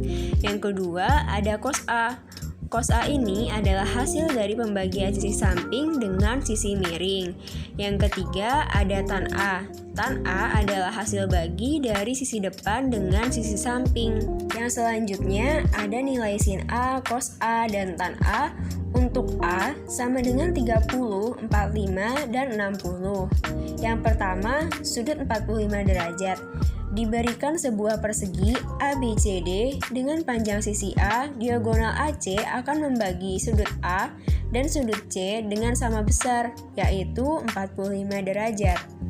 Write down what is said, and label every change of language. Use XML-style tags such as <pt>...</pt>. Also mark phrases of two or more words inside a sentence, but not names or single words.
<id>Yang kedua ada cos A. Cos A ini adalah hasil dari pembagian sisi samping dengan sisi miring. Yang ketiga ada tan A. Tan A adalah hasil bagi dari sisi depan dengan sisi samping. Yang selanjutnya ada nilai sin A, cos A, dan tan A. Untuk A sama dengan 30, 45, dan 60. Yang pertama, sudut 45 derajat. Diberikan sebuah persegi ABCD dengan panjang sisi A, diagonal AC akan membagi sudut A dan sudut C dengan sama besar, yaitu 45 derajat.</id>